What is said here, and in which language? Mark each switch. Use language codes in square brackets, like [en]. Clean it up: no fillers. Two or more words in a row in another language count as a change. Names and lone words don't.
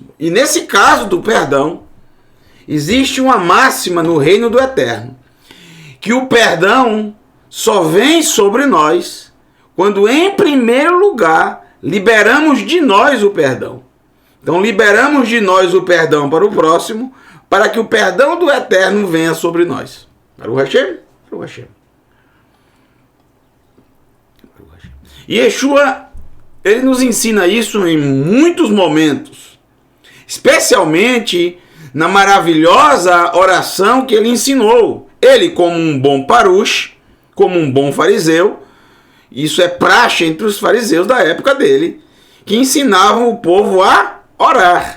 [pt] E nesse caso do perdão, existe uma máxima no reino do Eterno, que o perdão só vem sobre nós quando, em primeiro lugar, liberamos de nós o perdão. Então, liberamos de nós o perdão para o próximo, para que o perdão do Eterno venha sobre nós. [he] ברוך השם? ברוך השם. [pt] Yeshua, ele nos ensina isso em muitos momentos, especialmente na maravilhosa oração que ele ensinou. Ele, como um bom parush, como um bom fariseu, isso é praxe entre os fariseus da época dele, que ensinavam o povo a orar.